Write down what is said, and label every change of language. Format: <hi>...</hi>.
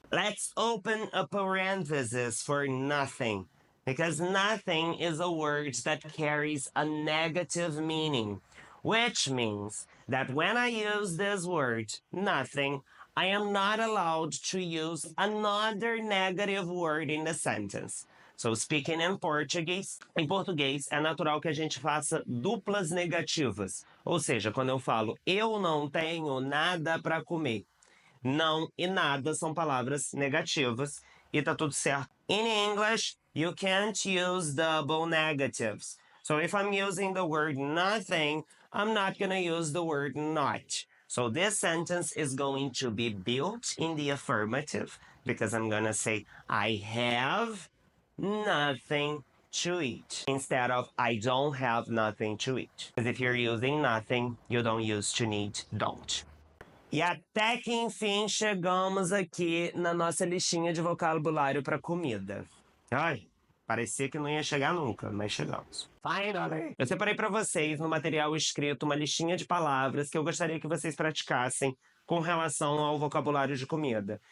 <en>Let's open a parenthesis for nothing, because nothing is a word that carries a negative meaning, which means that when I use this word, nothing, I am not allowed to use another negative word in the sentence. So, speaking in Portuguese,</en> <pt>em português é natural que a gente faça duplas negativas. Ou seja, quando eu falo eu não tenho nada para comer, não e nada são palavras negativas e tá tudo certo.</pt> <en>In English, you can't use double negatives. So if I'm using the word nothing, I'm not gonna use the word not. So this sentence is going to be built in the affirmative because I'm gonna say I have nothing to eat instead of I don't have nothing to eat. Because if you're using nothing, you don't use to need don't.</en> <pt>E até que enfim chegamos aqui na nossa listinha de vocabulário para comida. Ai, parecia que não ia chegar nunca, mas chegamos. Finally! Eu separei para vocês no material escrito uma listinha de palavras que eu gostaria que vocês praticassem com relação ao vocabulário de comida.</pt>